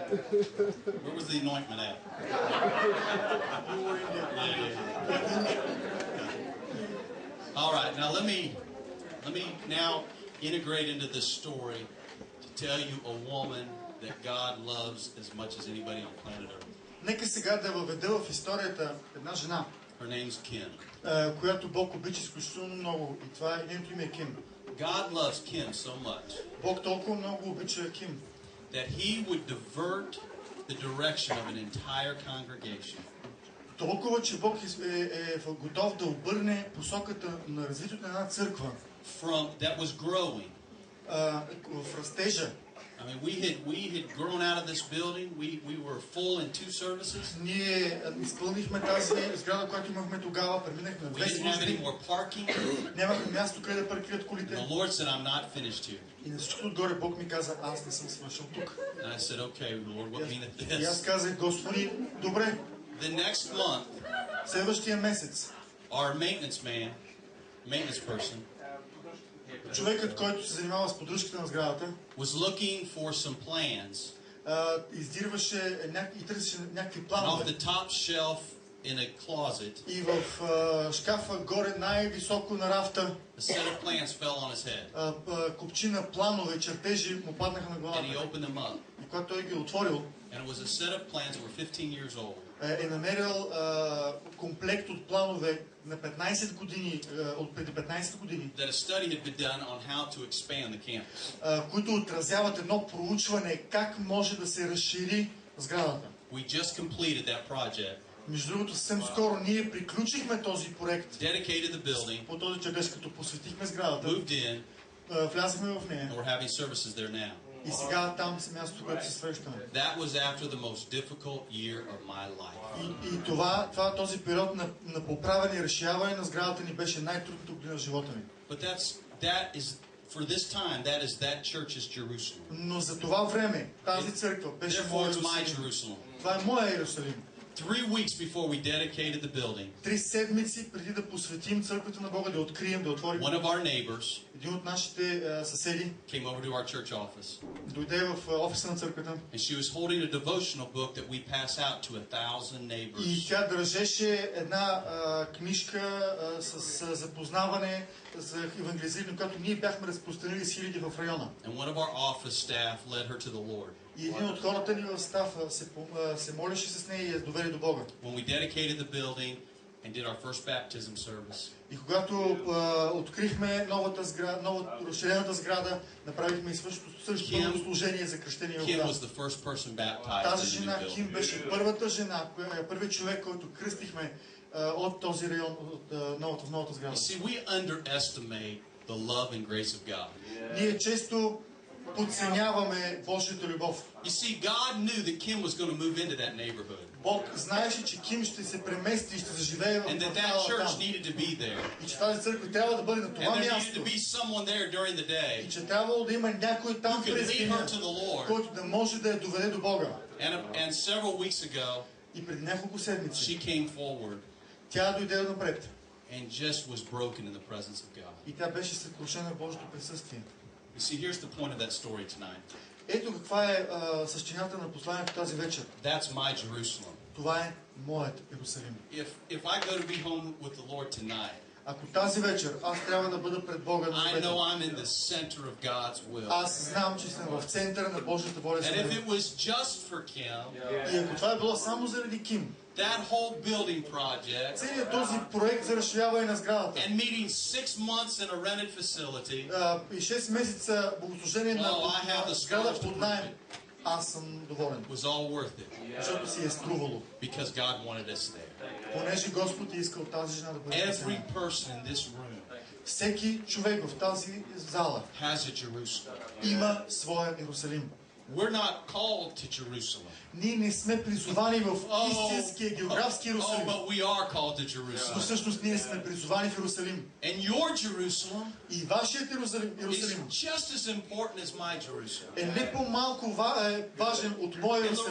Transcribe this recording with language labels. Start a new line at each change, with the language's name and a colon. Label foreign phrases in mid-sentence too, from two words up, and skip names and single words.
English: Where was the anointment at? All right. Now let me now integrate into this story to tell you a woman that God loves as much as anybody on planet Earth.
Bulgarian: Нека сега да въведа в историята една жена.
English: Her name's Kim.
Bulgarian: Която Бог обича изключително много, и това е нейното име е Ким.
English: God loves Kim so much.
Bulgarian: Бог толкова много обича Ким.
English: That he would divert the direction of an entire congregation.
Bulgarian: Толкова, че Бог е готов да обърне посоката на развитието на една църква.
English: From that was growing.
Bulgarian: В растежа.
English: I mean, we had grown out of this building. We were full in 2 services.
Bulgarian: Ние изпълнихме тази сграда, която имахме тогава, преминахме на 2 служби.
English: We didn't have any more parking.
Bulgarian: Нямахме място къде да паркират колите.
English: The Lord said, I'm not finished here.
Bulgarian: И на всичкото отгоре Бог ми каза, аз не съм свършил тук.
English: And I said, okay, Lord, what meaneth this?
Bulgarian: И аз казах, Господи, добре.
English: The next month,
Bulgarian: следващия месец,
English: our maintenance person,
Bulgarian: човекът, който се занимава с поддръжката на сградата,
English: was looking for some plans.
Bulgarian: Издирваше и търсеше някакви планове.
English: Off the top shelf in a closet.
Bulgarian: И в шкафа горе най-високо на рафта.
English: A set of plans fell on his head.
Bulgarian: Купчина планове, чертежи му паднаха на главата.
English: And he opened them up.
Bulgarian: И когато той ги отворил,
English: and it was a set of plans that were 15 years old.
Bulgarian: Е намерил комплект от планове на 15 години, от преди 15 години.
English: That a study had been done on how to expand the campus.
Bulgarian: Които отразяват едно проучване как може да се разшири сградата.
English: We just completed that project.
Bulgarian: Между другото, съвсем скоро ние приключихме този проект.
English: Dedicated the building.
Bulgarian: По този чертеж, като посветихме сградата.
English: Moved in.
Bulgarian: Влязахме в нея.
English: And we're having services there now.
Bulgarian: И сега там е мястото, което се срещаме.
English: That was after the most difficult year of my life.
Bulgarian: И този период на поправяне и разширяване на сградата ни беше най-трудното година в живота ми.
English: But that is for this time, that church's Jerusalem.
Bulgarian: Но за това време тази църква беше моя Иерусалим. Това е моя Иерусалим.
English: 3 weeks before we dedicated the building,
Bulgarian: 3 седмици преди да посветим църквата на Бога, да открием, да отворим,
English: one of our neighbors
Bulgarian: един от нашите съседи
English: came over to our church office.
Bulgarian: Дойде в офиса на църквата.
English: And she was holding a devotional book that we pass out to 1,000 neighbors.
Bulgarian: И тя държеше една книжка с запознаване за евангелизиране, която ние бяхме разпространили с хиляди в района.
English: And one of our office staff led her to the Lord.
Bulgarian: И един от хората ни в стафа се молеше с нея и я доведе до Бога.
English: When we dedicated the building and did our first baptism service,
Bulgarian: И когато открихме новата разширената сграда, направихме и същото служение за кръщение в Kim вода.
English: was the first person baptized
Bulgarian: Тази
English: in the
Bulgarian: жена,
English: new
Bulgarian: Ким,
English: building.
Bulgarian: беше първата жена, първият човек, който кръстихме от този район, в новата сграда.
English: You see, we underestimate the love and grace of God.
Bulgarian: Ние често подценяваме Божията любов.
English: You see, God knew that Kim was going to move into that neighborhood.
Bulgarian: Бог знаеше, че Ким ще се премести и ще заживее в
English: And that
Bulgarian: квартала
English: church
Bulgarian: там.
English: needed to be there.
Bulgarian: И че тази църква трябва да бъде на това
English: And there needed
Bulgarian: място.
English: to be someone there during the day
Bulgarian: И че трябвало да има някой там
English: who could
Bulgarian: през
English: lead
Bulgarian: деня,
English: her to the Lord.
Bulgarian: който да може да я доведе до Бога.
English: And several weeks ago,
Bulgarian: И преди няколко седмици
English: she came forward
Bulgarian: тя дойде напред.
English: and just was broken in the presence of God.
Bulgarian: И тя беше съкрушена в Божието присъствие.
English: You see, here's the point of that story tonight.
Bulgarian: Ето каква е същината на посланието тази вечер.
English: That's my Jerusalem.
Bulgarian: Това е моят Иерусалим.
English: If I go to be home with the Lord tonight,
Bulgarian: Ако тази вечер аз трябва да бъда пред Бога на
English: I
Bulgarian: небето,
English: know I'm in the center of God's will.
Bulgarian: аз знам, че съм в центъра на Божията воля за
English: And if
Bulgarian: мен.
English: it was just for Kim,
Bulgarian: И ако това е било само заради Ким,
English: that whole building project,
Bulgarian: целият този проект за разширяване на сградата
English: and meeting 6 months in a rented facility,
Bulgarian: и 6 месеца богослужение
English: I have
Bulgarian: на
English: the
Bulgarian: сграда
English: scars to
Bulgarian: под
English: prove
Bulgarian: наем,
English: it.
Bulgarian: аз съм доволен.
English: was all worth it
Bulgarian: Защото си е струвало.
English: because God wanted us there.
Bulgarian: Понеже Господ е искал тази жена да бъде
English: Every
Bulgarian: спасена.
English: person in this room
Bulgarian: Всеки човек в тази зала
English: has a Jerusalem.
Bulgarian: има своя Иерусалим.
English: We're not called to Jerusalem.
Bulgarian: Ние не сме призовани в истинския географски Иерусалим.
English: but we are called to
Bulgarian: Но
English: Jerusalem.
Bulgarian: всъщност ние сме призовани в Иерусалим.
English: And your Jerusalem
Bulgarian: И вашият Иерусалим
English: is just as important as my Jerusalem.
Bulgarian: е не по-малко важен от моя
English: And
Bulgarian: Иерусалим.